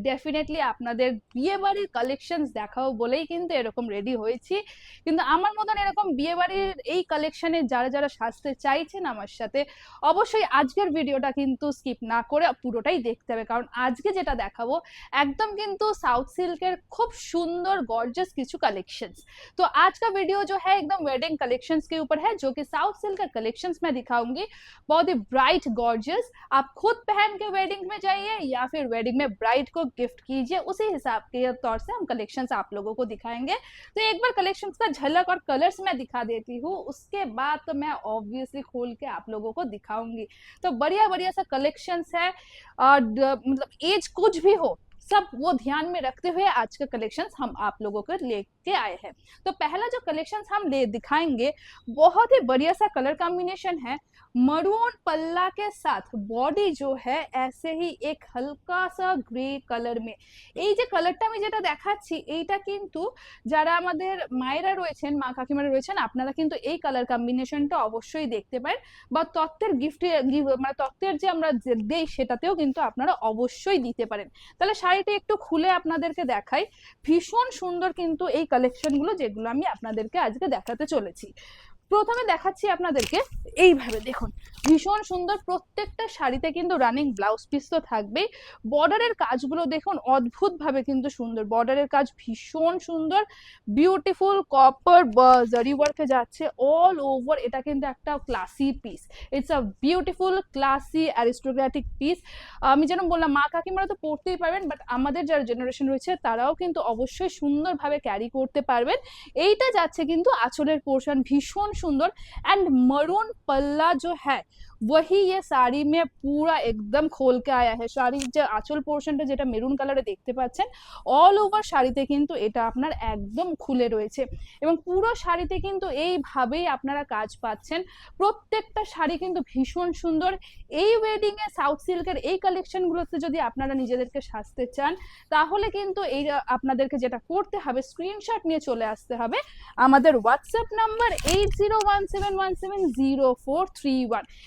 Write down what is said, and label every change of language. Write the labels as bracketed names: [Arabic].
[Bangla] Definitely আপনাদের বিয়ে বাড়ির কালেকশনস দেখাবো বলেই কিন্তু এরকম রেডি হয়েছি। কিন্তু আমার মতন এরকম বিয়ে বাড়ির এই কালেকশনে যারা যারা সাজতে চাইছেন আমার সাথে, অবশ্যই আজকের ভিডিওটা কিন্তু স্কিপ না করে পুরোটাই দেখতে হবে, কারণ আজকে যেটা দেখাবো একদম কিন্তু साउथ सिल्कर खूब सुंदर गॉर्जियस किचु कलेक्शंस। [Hindi] तो आज का वीडियो जो है एकदम वेडिंग कलेक्शंस के ऊपर है, जो कि साउथ सिल्कर कलेक्शंस में दिखाऊंगी। बहुत ही ब्राइट गॉर्जियस, आप खुद पहन के वेडिंग में जाइए या फिर वेडिंग में ब्राइड को गिफ्ट कीजिए, उसी हिसाब के तौर से हम कलेक्शंस आप लोगों को दिखाएंगे। तो एक बार कलेक्शंस का झलक और कलर्स मैं दिखा देती हूँ, उसके बाद तो मैं ऑब्वियसली खोल के आप लोगों को दिखाऊंगी। तो बढ़िया बढ़िया सा कलेक्शंस है, और मतलब एज कुछ भी हो सब वो ध्यान में रखते हुए आज का कलेक्शंस हम आप लोगों को लेके आए हैं। तो पहला जो कलेक्शंस हम ले दिखाएंगे बहुत ही बढ़िया सा कलर कॉम्बिनेशन है। मरून पल्ला के साथ बॉडी जो है ऐसे ही एक हल्का सा ग्रे कलर में। [Bangla] এই যে কালারটা আমি যেটা দেখাচ্ছি এইটা কিন্তু যারা আমাদের মায়েরা রয়েছেন, মা কাকিমারা রয়েছেন, আপনারা কিন্তু এই কালার কম্বিনেশনটা অবশ্যই দেখতে পারেন, বা তত্ত্বের গিফটে মানে তত্ত্বের যে আমরা দেই সেটাতেও কিন্তু আপনারা অবশ্যই দিতে পারেন। তাহলে শাড়িটা একটু খুলে আপনাদেরকে দেখাই। ভীষণ সুন্দর কিন্তু এই কালেকশনগুলো যেগুলো আমি আপনাদেরকে আজকে দেখাতে চলেছি। প্রথমে দেখাচ্ছি আপনাদেরকে, এইভাবে দেখুন ভীষণ সুন্দর প্রত্যেকটা শাড়িতে কিন্তু রানিং ব্লাউজ পিস তো থাকবেই। বর্ডারের কাজগুলো দেখুন অদ্ভুত ভাবে কিন্তু সুন্দর, বর্ডারের কাজ ভীষণ সুন্দর, বিউটিফুল কপার জারি ওয়ার্কে যাচ্ছে অল ওভার। এটা কিন্তু একটা classy piece, it's a beautiful classy aristocratic piece. আমি যেন বললাম মা কাকিমারা তো পড়তেই পারবেন, বাট আমাদের যারা জেনারেশন রয়েছে তারাও কিন্তু অবশ্যই সুন্দরভাবে ক্যারি করতে পারবেন। এইটা যাচ্ছে কিন্তু আঁচলের পোর্শন ভীষণ [Hindi] सुंदर, एंड मरून पल्ला जो है वही ये साड़ी में पूरा एकदम खोल के आया है। [Bangla] শাড়ির যে আঁচল পোর্শনটা যেটা মেরুন কালারে দেখতে পাচ্ছেন অল ওভার শাড়িতে কিন্তু এটা আপনার একদম খুলে রয়েছে, এবং পুরো শাড়িতে কিন্তু এইভাবেই আপনারা কাজ পাচ্ছেন। প্রত্যেকটা শাড়ি কিন্তু ভীষণ সুন্দর। এই ওয়েডিং এ সাউথ সিল্কের এই কালেকশনগুলোতে যদি আপনারা নিজেদেরকে সাজতে চান তাহলে কিন্তু এই আপনাদেরকে যেটা করতে হবে স্ক্রিনশট নিয়ে চলে আসতে হবে আমাদের হোয়াটসঅ্যাপ নাম্বার 8017170431।